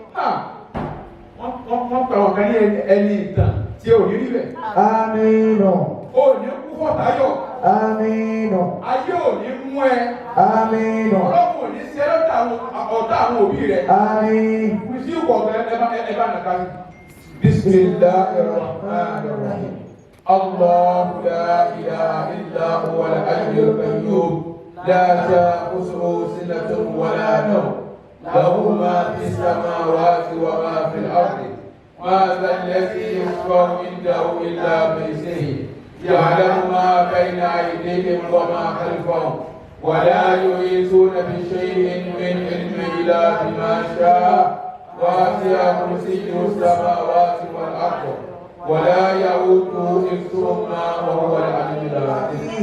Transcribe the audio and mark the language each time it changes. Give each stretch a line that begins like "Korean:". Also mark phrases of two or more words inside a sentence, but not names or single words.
Yoruba: Wọ́n pa ọ̀kan ní ẹni ìtàn tí ò ní rí bẹ̀. Àmín. O ní kú fọ̀tayọ̀. Àmín. Ayé ò ní mú ẹ. Àmín. Ọlọ́run ò ní sí ọ̀tá àwọn òbí rẹ̀. Àmín. Kùsí ìkọ̀ọ̀kan ẹ bá nàka sí.
Arabic: Bismillahirrahmanirrahim. الله لا إله إلا هو الحي القيوم لا تأخذه سنة ولا نوم له ما في السماوات وما في الأرض ما ذا الذي يشفع عنده إلا بإذنه يعلم ما بين أيديهم وما خلفهم ولا يحيطون بشيء من علمه إلا بما شاء وسع كرسيه السماوات والأرض ولا يؤوده حفظهما وهو العلي العظيم.